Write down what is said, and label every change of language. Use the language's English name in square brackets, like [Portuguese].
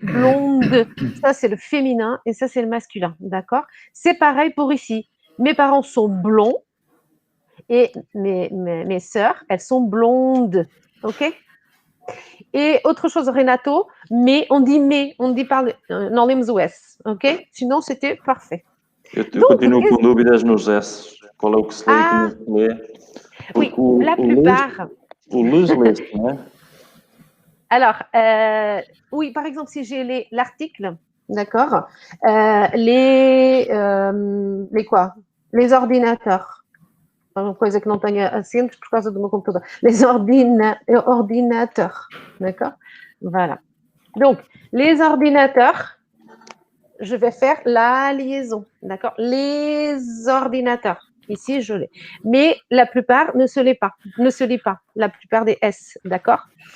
[French] Blonde, ça c'est le féminin et ça c'est le masculin. D'accord? C'est pareil pour ici. Mes parents sont blonds et mes sœurs, elles sont blondes. Ok? Et autre chose, Renato, mais, on dit par [Portuguese] não lemos o S, [French] ok? Sinon, c'était parfait. [Portuguese] Eu continuo com dúvidas nos S. Qual é o que se lê e que não se lê? [French] Oui, la plupart. [Portuguese] O luz lê-se, não é? [French] Alors, oui, par exemple, si j'ai l'article, d'accord, les quoi? Les ordinateurs. [Portuguese] Uma coisa que não tenha acentos por causa do meu computador. [French] Les ordinateurs, d'accord? Voilà. Donc, les ordinateurs, je vais faire la liaison, d'accord? Les ordinateurs. Ici, je l'ai. Mais la plupart ne se lit pas, la plupart des S, d'accord?